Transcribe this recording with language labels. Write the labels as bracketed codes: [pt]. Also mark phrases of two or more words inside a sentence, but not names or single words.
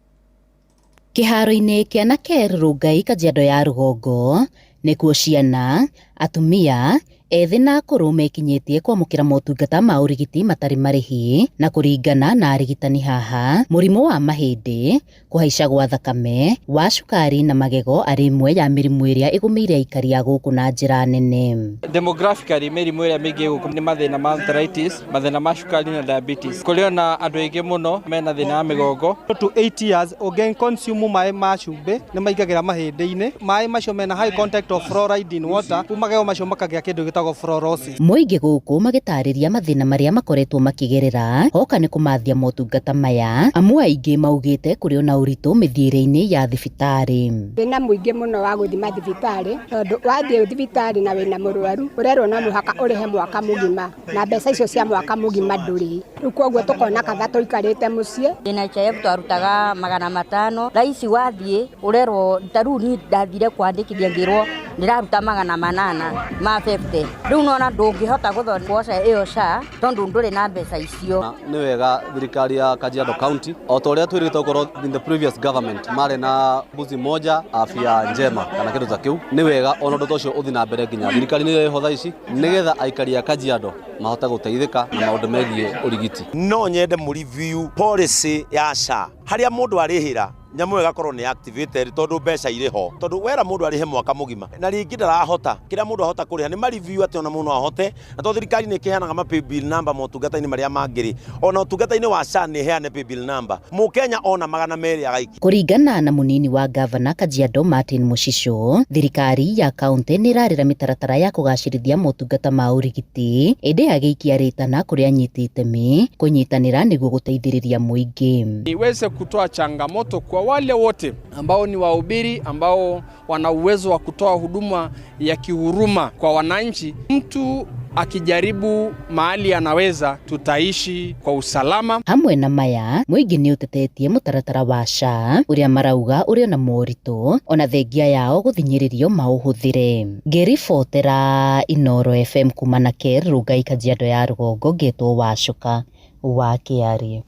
[ki] Kĩharo-inĩ kĩa Nakel Rongai, Kajiado ya rũgongo, nĩkuo ciana, atumia, ethĩ na akũrũ mekinyĩtie kwamũkĩra motungata ma ũrigiti matarĩ marĩhi, na kũringana na arigitani haha, mũrimũ wa mahĩndĩ, kũhaica gwa thakame, wa cukari na magego arĩ imwe ya mĩrimũ ĩrĩa ĩgũmĩire aikari a gũkũ na njĩra nene. Demographically mĩrimũ ĩrĩa mĩingĩ gũkũ nĩ mathĩna ma arthritis, mathĩna ma cukari na diabetes. Kũrĩ na andũ aingĩ mũno mena thĩna wa mĩgongo. [en] To 8 years [ki] ũngĩ consume maĩ ma cumbĩ nĩ maingagĩra mahĩndĩ-inĩ. Maĩ macio mena [en] high content of fluoride in water, [ki] magego macio makagĩa kĩndũ gĩtagwo fluorosis. Mũingĩ gũkũ magĩtarĩria mathĩna marĩa makoretwo makĩgerera hoka nĩ kũmathia motungata maya, amu aingĩ maugĩte kũrĩ na ũritũ mĩthiĩre-inĩ ya thibitarĩ. Thĩna mũingĩ mũno wa gũthima thibitarĩ, tondũ wathiĩ thibitarĩ na wĩna mũrwaru ũrerwo no mũhaka ũrĩhe mwaka mũgima, na mbeca icio cia mwaka mũgima ndũrĩ. Rĩu koguo tũkona kaba tũikarĩte mũciĩ. NHIF twarutaga 500, raici wathiĩ ũrerwo tarĩu niĩ ndathire kwandĩkithia ngĩrwo ndĩraruta 800 ma 50. Rĩu nona ndũngĩhota gũthondeka ĩyo SHA tondũ ndũrĩ na mbeca icio. Nĩ wega thirikari ya Kajiado County o ta ũrĩa twĩrĩte ũkorwo [en] in the previous government [ki] marĩ na [sw] mbuzi moja afya njema [ki] kana kĩndũ ta kĩu, nĩ wega ona ũndũ ũcio ũthiĩ na mbere nginya thirikari nĩ ĩho thaa ici nĩgetha aikari a Kajiado mahote gũteithĩka na maũndũ megiĩ ũrigiti. No nyende mũreview policy ya SHA haria mundu arihira nyamu igakorwo ni activated tondu mbeca ire ho tondu wera mundu arihe mwaka mugima na ringi ndarahota kira mundu ahota kuriha ni review ati ona mundu ahote na to thirikari ni kiheanaga ma [en] pay bill number [ki] motungata-ini maria mangiri ona utungata-ini wa SHA ni heane [en] pay bill number [ki] mukenya ona 200 agaiki. Kuringana na munini wa gavana Kajiado Martin Mushisho, thirikari ya kaunti ni rarira mitaratara ya kugacirithia motungata ma urigiti indi agiikia ritana kuria anyiti itemi kunyitanira niguo guteithiriria muingi. [sw] Iweze kutoa changamoto kwa wale wote ambao ni wahubiri ambao wana uwezo wa kutoa huduma ya kihuruma kwa wananchi. Mtu akijaribu mahali anaweza, tutaishi kwa usalama. [ki] Hamwe na maya, muingi ni utetetie mutaratara wa SHA uria marauga uria na morito ona thengia yao guthinyiririo mauhuthire. Ngiribotera Inoro FM kumana Rugai Kajiado ya Rugongo ngetwo Wacuka wa Kiarie.